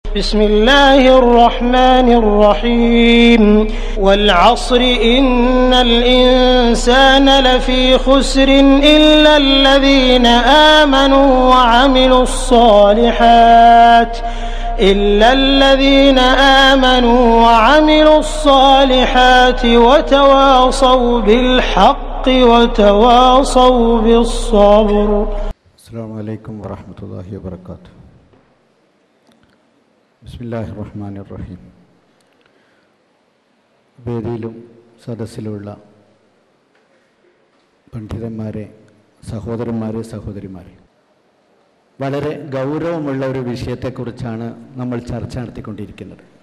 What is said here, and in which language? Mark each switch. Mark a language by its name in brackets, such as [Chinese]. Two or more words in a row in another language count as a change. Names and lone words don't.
[Arabic] بسم الله الرحمن الرحيم والعصر إن الإنسان لفي خسر إلا الذين آمنوا وعملوا الصالحات وتواصوا بالحق وتواصوا بالصبر. السلام عليكم ورحمة الله وبركاته. بسم الله الرحمن الرحيم. [Malayalam] വേദിയിലും സദസ്സിലുമുള്ള പണ്ഡിതന്മാരെ, സഹോദരന്മാരെ, സഹോദരിമാരെ, വളരെ ഗൗരവമുള്ള ഒരു വിഷയത്തെക്കുറിച്ചാണ് നമ്മൾ ചർച്ച നടത്തിക്കൊണ്ടിരിക്കുന്നത്.